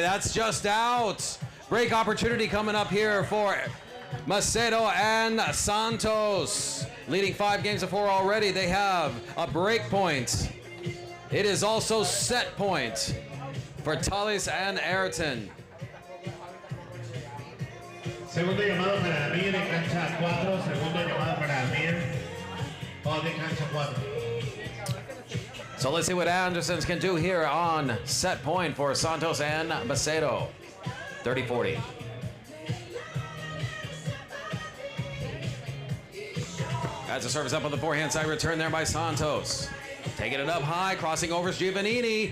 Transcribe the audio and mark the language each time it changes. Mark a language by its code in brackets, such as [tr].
[en] That's just out. Break opportunity coming up here for Macedo and Santos. Leading 5 games to 4 already. They have a break point. It is also set point for Thales and Airton. [es] Segundo llamado para Amir en cancha 4. Segundo llamado para Amir o de cancha 4. [en] So let's see what Andersons can do here on set point for Santos and Macedo. 30-40. As the service up on the forehand side, return there by Santos. Taking it up high, crossing over is Giovannini.